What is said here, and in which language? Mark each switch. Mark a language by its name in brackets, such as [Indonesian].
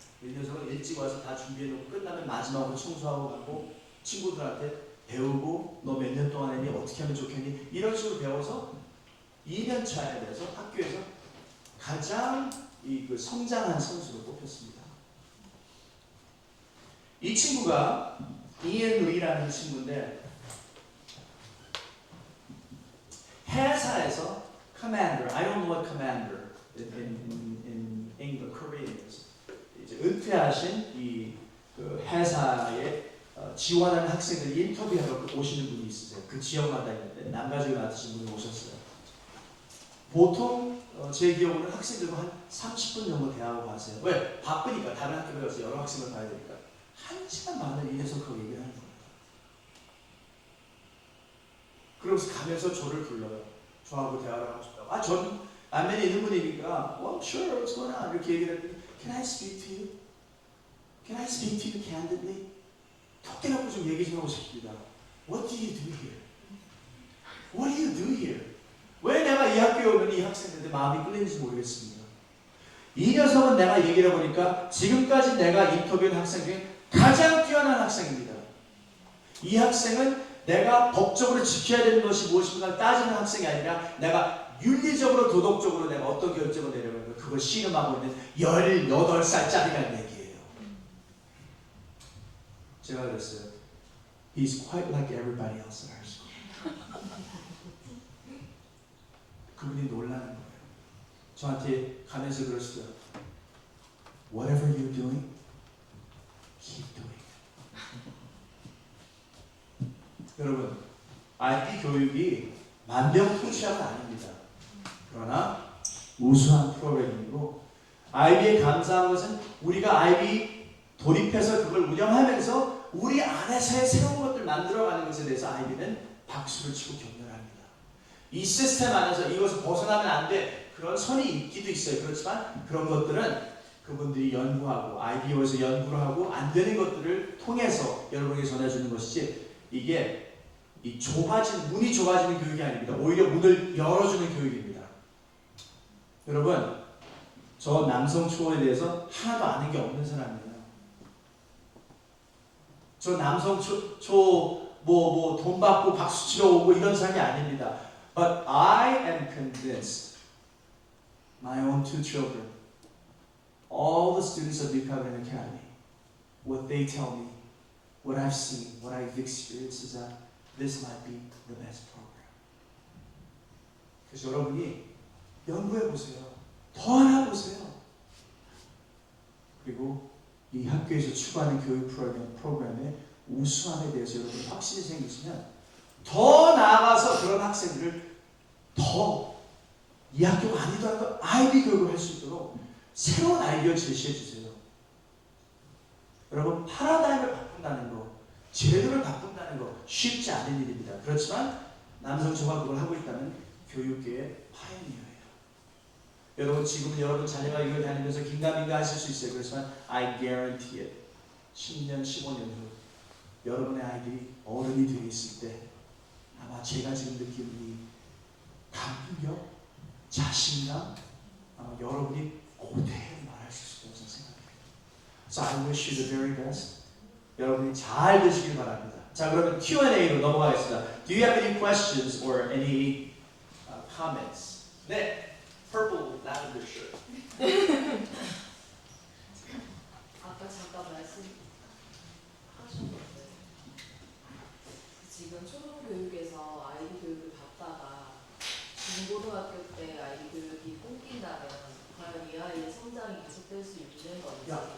[Korean] 이 녀석은 일찍 와서 다 준비해놓고 끝나면 마지막으로 청소하고 가고 친구들한테 배우고 너 몇 년 동안 했니? 어떻게 하면 좋겠니? 이런 식으로 배워서 2년 차에 대해서 학교에서 가장 그 성장한 선수로 뽑혔습니다. 이 친구가 이엔 루이라는 친구인데 해사에서 [English] commander, I don't know what commander in English, Korean is. [Korean] 이제 은퇴하신 그 회사에 지원하는 학생들이 인터뷰하러 오시는 분이 있으세요. 그 지역마다 있는데 남가주에 맡으신 분이 오셨어요. 보통 제 기억으로는 학생들과 한 30분 정도 대화하고 가세요. 왜? 바쁘니까 다른 학교에 가서 여러 학생을 봐야 되니까 1시간 반을 이 녀석하고 얘기를 하는 거예요. 그러면서 가면서 저를 불러요. 저하고 대화를 하고 싶다고. 전 안면에 있는 분이니까 [English] well, sure, what's going on? [Korean] 이렇게 얘기를 했더니 [English] Can I speak to you? Can I speak to you candidly? [Korean] 턱 깨놓고 좀 얘기 좀 하고 싶습니다. [English] What do you do here? What do you do here? [Korean] 왜 내가 이 학교에 오면 이 학생들한테 마음이 끌리는지 모르겠습니다. 이 녀석은 내가 얘기를 해보니까 지금까지 내가 인터뷰한 학생 중에 가장 뛰어난 학생입니다. 이 학생은 내가 법적으로 지켜야 되는 것이 무엇인가 따지는 학생이 아니라 내가 윤리적으로 도덕적으로 내가 어떤 결정을 내려면 그걸 씨름하고 있는 18살짜리라는 얘기예요. 제가 그랬어요. [English] He's quite like everybody else at our school. [Korean] 그분이 놀라는 거예요. 저한테 가면서 그러시더라고요. [English] Whatever you're doing, keep doing it. [Korean] 여러분, IB 교육이 만병통치약은 아닙니다. 그러나 우수한 프로그램이고 IB에 감사한 것은 우리가 IB 돌입해서 그걸 운영하면서 우리 안에서의 새로운 것들 만들어가는 것에 대해서 IB는 박수를 치고 격려합니다. 이 시스템 안에서 이것을 벗어나면 안 돼. 그런 선이 있기도 있어요. 그렇지만 그런 것들은 그분들이 연구하고 IBO에서 연구를 하고 안 되는 것들을 통해서 여러분에게 전해주는 것이지 이게 이 문이 좁아지는 교육이 아닙니다. 오히려 문을 열어주는 교육입니다. 여러분, 저 남성 초원에 대해서 하나도 아는 게 없는 사람이에요. 저 남성 돈 받고 박수 치러 오고 이런 사람이 아닙니다. [English] But I am convinced, my own two children, all the students of New Covenant Academy, what they tell me, what I've seen, what I've experienced is that this might be the best program. [Korean] 그래서 여러분이 연구해 보세요. 더 알아보세요. 그리고 이 학교에서 추구하는 교육 프로그램의 우수함에 대해서 여러분 확신이 생기시면 더 나아가서 그런 학생들을 더 이 학교가 아니더라도 IB 교육을 할 수 있도록 새로운 아이디어 제시해 주세요. 여러분, 파라다임을 바꾼다는 거, 제도를 바꾼다는 거 쉽지 않은 일입니다. 그렇지만 남성초가 그걸 하고 있다면 교육계의 파이어니어예요. 여러분, 지금은 여러분 자녀가 이걸 다니면서 긴가민가 하실 수 있어요. 그렇지만 [English] I guarantee it. [Korean] 10년, 15년 후 여러분의 아이들이 어른이 되어 있을 때 아마 제가 지금 느끼는 이 감격, 자신감, 아마 여러분이 고대로 말할 수 있다고 생각합니다. [English] So I wish you the very best. [Korean] 여러분이 잘 되시길 바랍니다. 자, 그러면 Q&A로 넘어가겠습니다. [English] Do you have any questions or any comments? 네, purple lavender shirt. [Korean] 아까 잠깐 말씀하셨는데 지금 초등교육에서 아이디 교육을 받다가 중고등학교 때 아이디 교육이 끊긴다면 과연 이 아이의 성장이 계속될 수 있는 건지.